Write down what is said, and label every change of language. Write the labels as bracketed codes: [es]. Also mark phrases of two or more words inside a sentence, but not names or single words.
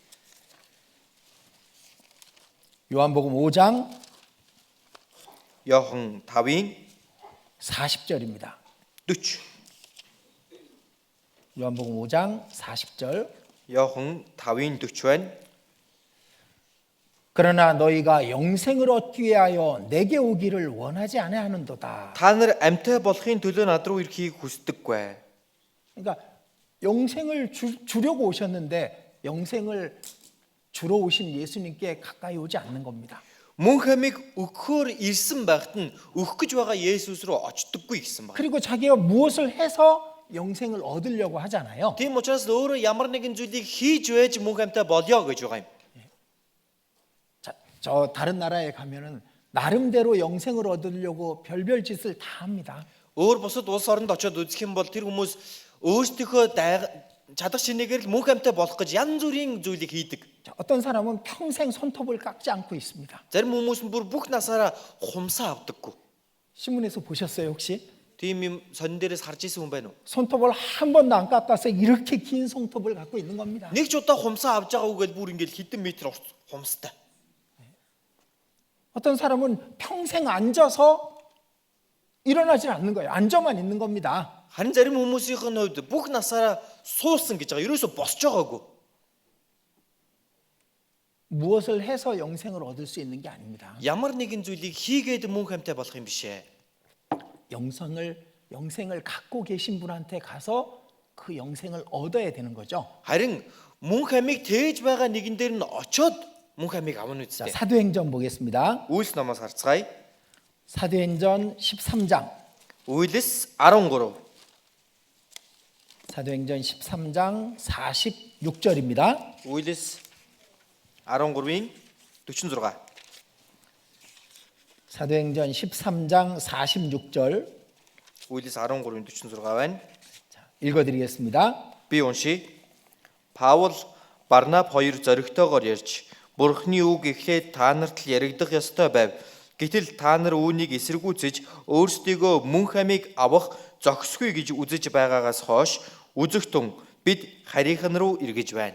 [ko] 요한복음 5장 [mn] Йохан 5-ын [ko] 40절입니다. 40. 요한복음 5장 40절. [mn] Йохан 5-ын 40 байна. [ko] 그러나 너희가 영생을 얻기 위하여 내게 오기를 원하지 아니하는도다. [mn] Та нар амьтаа болохын төлөө над руу ирэхийг хүсдэггүй. [ko] 그러니까 영생을 주려고 오셨는데 영생을 주러 오신 예수님께 가까이 오지 않는 겁니다. [mn] Мөнх амийг өгөхөөр ирсэн байхад нь өгөх гэж байгаа Есүс рүү очдоггүй гэсэн байна. [ko] 그리고 자기가 무엇을 해서 영생을 얻으려고 하잖아요. [mn] Тийм учраас өөрөө ямар нэгэн зүйлийг хийж байж мөнх амьтаа болёо гэж байгаа юм. [ko] 자, 저 다른 나라에 가면은 나름대로 영생을 얻으려고 별별 짓을 다 합니다. [mn] Өөр бусад улс оронд очиод үзэх юм бол тэр хүмүүс өөрсдийнхөө чадах шинээгээр л мөнх амьтаа болох гэж янз бүрийн зүйлийг хийдэг. [ko] 자, 어떤 사람은 평생 손톱을 깎지 않고 있습니다. [mn] Зарим хүмүүс нь бүр бүх насаараа хумсаа авдаггүй. [ko] 신문에서 보셨어요 혹시? [mn] Тийм юм сонин дээрээс харж исэн хүн байна уу? [ko] 손톱을 한 번도 안 깎아서 이렇게 긴 손톱을 갖고 있는 겁니다. [mn] Нэг ч удаа хумсаа авч байгаагүй гэж бүр ингээд хэдэн метр хумстай. [ko] 어떤 사람은 평생 앉아서 일어나질 않는 거예요. 앉아만 있는 겁니다. [mn] Харин зарим хүмүүсийн хувьд бүх насаараа суусан гэж байгаа. ерөөсө босч байгаагүй. [ko] 무엇을 해서 영생을 얻을 수 있는 게 아닙니다. [mn] Ямар нэгэн зүйлийг хийгээд мөнх амьтаа болох юм биш ээ. [ko] 영생을 갖고 계신 분한테 가서 그 영생을 얻어야 되는 거죠. [mn] Харин мөнх амийг тээж байгаа нэгэн дээр нь очоод мөнх амийг авна [ko] 자, [mn] үстэй. [ko] 사도행전 보겠습니다. [mn] Үйлс номоос харцгаая. [ko] 사도행전 13장. [mn] Үйлс 13. [ko] 사도행전 13장 46절입니다. [mn] Үйлс 13-ийн 46. [ko] 사도행전 13장 46절 [mn] Үйлс 13-ийн 46 байна. [ko] 읽어드리겠습니다. [mn] Би уншия. Паул Барнаб хоёр зоригтойгоор ярьж Бурхны үг эхлээд та нарт л яригдах ёстой байв. Гэтэл та нар үүнийг эсэргүүцэж өөрсдийгөө мөнх амийг авах зохисгүй гэж үзэж байгаагаас хойш үзэгтэн бид харийнхан руу эргэж байна.